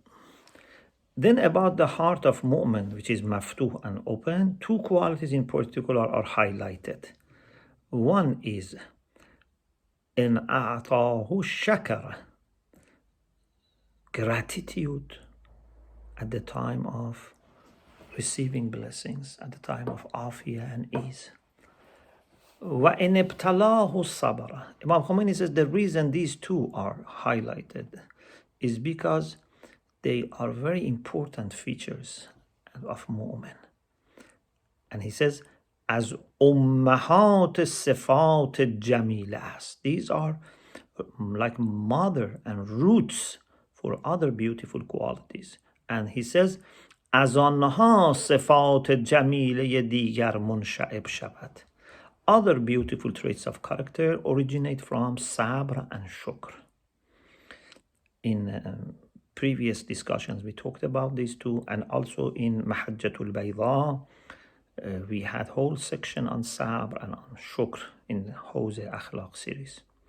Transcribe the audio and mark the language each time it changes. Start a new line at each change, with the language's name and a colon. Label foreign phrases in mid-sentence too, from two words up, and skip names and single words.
English: Then about the heart of mu'min, which is maftuh and open, two qualities in particular are highlighted. One is
Arabic: إن أعطاه شكر,
English: gratitude at the time of receiving blessings, at the time of afiyah and ease.
Arabic: وإن ابتلاه صبر.
English: Imam Khomeini says the reason these two are highlighted is because they are very important features of mu'min. And he says,
Persian: از امهات صفات جمیله است.
English: These are like mother and roots for other beautiful qualities. And he says
Persian: از آنها صفات جمیله دیگر منشعب شود.
English: Other beautiful traits of character originate from sabr and shukr. In previous discussions we talked about these two, and also in Mahajjatul Bayda we had whole section on sabr and on shukr in Hawz Akhlaq series.